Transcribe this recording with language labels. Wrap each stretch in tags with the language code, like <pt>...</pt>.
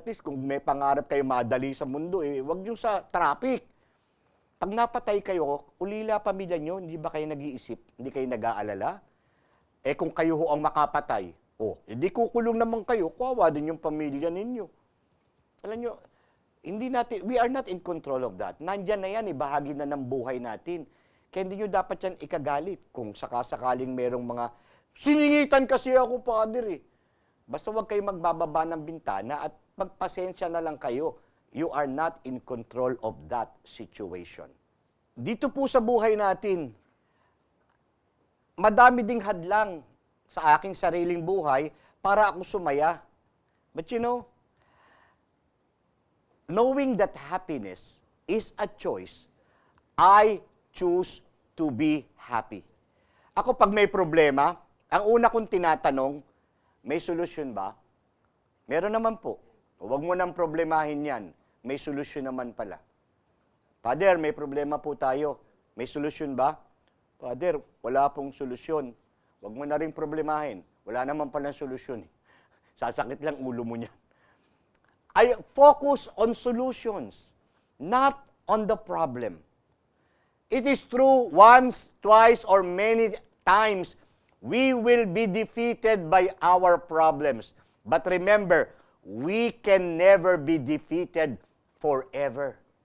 <tl>At least kung may pangarap kayo madali sa mundo, wag yung sa traffic. Pag napatay kayo, ulila pamilya nyo, hindi ba kayo nag-iisip? Hindi kayo nag-aalala? Kung kayo ho ang makapatay, hindi kukulong naman kayo, kawawa din yung pamilya ninyo. Alam nyo,</tl> <en>we are not in control of that.</en> <tl>Nandyan na yan, bahagi na ng buhay natin. Kaya hindi nyo dapat yan ikagalit kung sakasakaling merong mga Siningitan kasi ako, Father eh. Basta huwag kayo magbababa ng bintana at magpasensya na lang kayo.</tl> <en>You are not in control of that situation.</en> <tl>Dito po sa buhay natin, madami ding hadlang sa aking sariling buhay para ako sumaya.</tl> <en>But you know, knowing that happiness is a choice, I choose to be happy.</en> <tl>Ako pag may problema, ang una kong tinatanong, may solusyon ba? Meron naman po. Huwag mo nang problemahin yan. May solusyon naman pala. Father, may problema po tayo. May solusyon ba? Father, wala pong solusyon. Huwag mo na rin problemahin. Wala naman palang solusyon. Sasakit lang ulo mo niyan.</tl> <en>I focus on solutions, not on the problem. It is true once, twice, or many times we will be defeated by our problems. But remember, we can never be defeated forever.</en>